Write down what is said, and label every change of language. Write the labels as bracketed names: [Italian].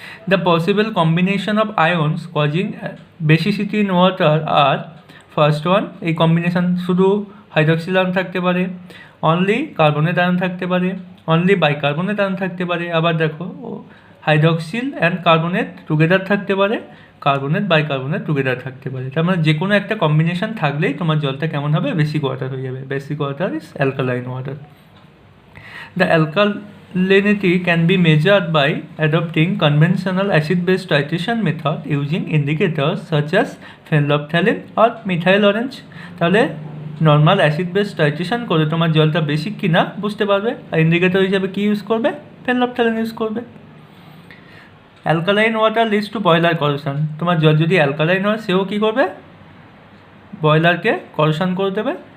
[English] the possible combination of ions causing basicity in water are, [Bangla] first one, এই combination শুধু hydroxyl ion থাকতে পারে, only carbonate ion থাকতে পারে, অনলি বাইকার্বনেট আয়ন থাকতে পারে, আবার দেখো হাইড্রক্সিল অ্যান্ড কার্বনেট টুগেদার থাকতে পারে, কার্বনেট বাইকার্বনেট টুগেদার থাকতে পারে। তার মানে যে কোনো একটা কম্বিনেশন থাকলেই তোমার জলটা কেমন হবে, বেসিক ওয়াটার হয়ে যাবে। [English] Basic water is alkaline water. The alkalinity can be measured by adopting conventional acid-base titration method using indicators such as phenolphthalein or methyl orange. [Bangla] তাহলে নর্মাল অ্যাসিড বেস টাইট্রেশন করে তোমার জলটা বেসিক কি না বুঝতে পারবে, আর ইন্ডিকেটর হিসাবে কি ইউজ করবে, ফেনলফথ্যালিন ইউজ করবে। [English] Alkaline water leads to boiler corrosion. [Bangla] তোমার জল যদি অ্যালকালাইন হয়, সেও কী করবে, বয়লারকে করোশন করে দেবে।